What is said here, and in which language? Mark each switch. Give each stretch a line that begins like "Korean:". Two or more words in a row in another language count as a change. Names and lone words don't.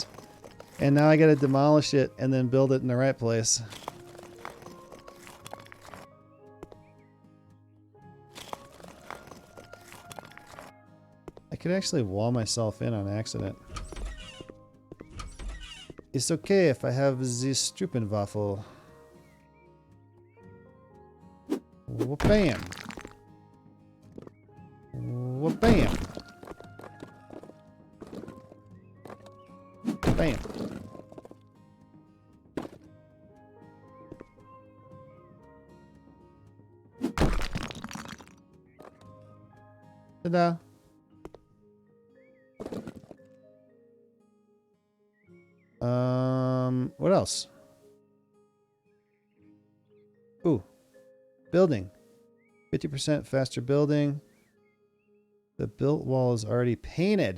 English: And now I gotta demolish it and then build it in the right place. I could actually wall myself in on accident. It's okay if I have the Strupenwaffel. Wha-bam! Wha-bam! Bam! Ta-da! What else? Ooh. Building. 50% faster building. The built wall is already painted.